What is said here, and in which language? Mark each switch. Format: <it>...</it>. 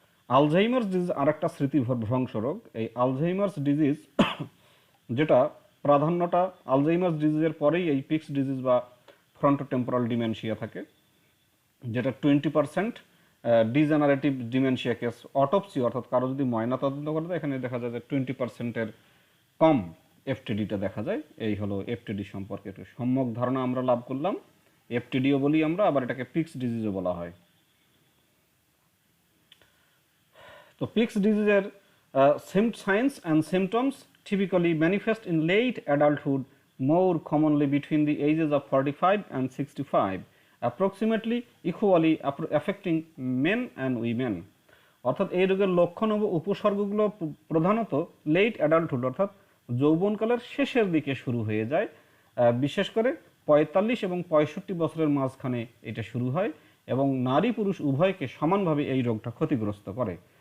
<bn>Alzheimer's disease আর একটা স্মৃতিভ্রংশ রোগ। এই আলঝাইমার্স ডিজিজ যেটা প্রাধান্যটা আলঝাইমার্স ডিজিজের পরেই এই পিক্স ডিজিজ বা ফ্রন্টোটেম্পোরাল ডিমেনশিয়া থাকে, যেটা 20% ডিজেনারেটিভ ডিমেনশিয়া কেস অটোপসি অর্থাৎ কারো যদি ময়না তদন্ত করে দেয়, এখানে দেখা যায় যে 20%-এর কম এফটিডিটা দেখা যায়। এই হলো এফটিডি সম্পর্কে একটু সম্যক ধারণা আমরা লাভ করলাম। এফটিডিও বলি আমরা, আবার এটাকে পিক্স ডিজিজও বলা হয়। তো pix ডিজিজের</bn> <en>signs and symptoms typically manifest in late adulthood, more commonly between the ages of 45 and 65, approximately equally affecting men and women.</en> <bn>অর্থাৎ এই রোগের লক্ষণ ও উপসর্গগুলো প্রধানত লেট অ্যাডাল্টহুড অর্থাৎ যৌবনকালের শেষের দিকে শুরু হয়ে যায়, বিশেষ করে 45 এবং 65 বছরের মাঝখানে এটা শুরু হয় এবং নারী পুরুষ উভয়কে সমানভাবে এই রোগটা ক্ষতিগ্রস্ত করে।</bn>